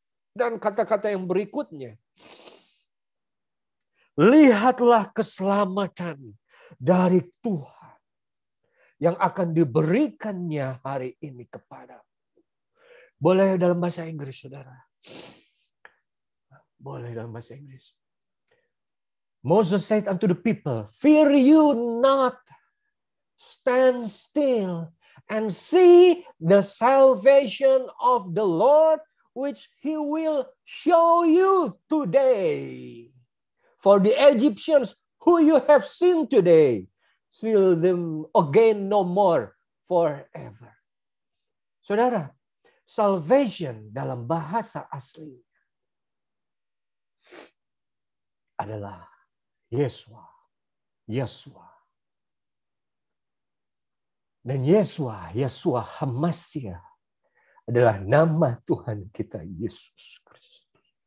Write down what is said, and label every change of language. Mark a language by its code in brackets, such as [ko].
[id] Dan kata-kata yang berikutnya, lihatlah keselamatan dari Tuhan yang akan diberikannya hari ini kepadamu. Boleh dalam bahasa Inggris, saudara. Boleh dalam bahasa Inggris. [en] Moses said unto the people, fear you not, stand still, and see the salvation of the Lord, which he will show you today. For the Egyptians who you have seen today, see them again no more forever. [id] Saudara, [en] salvation [id] dalam bahasa asli adalah Yesua. Dan Yesua Hamasia adalah nama Tuhan kita Yesus Kristus.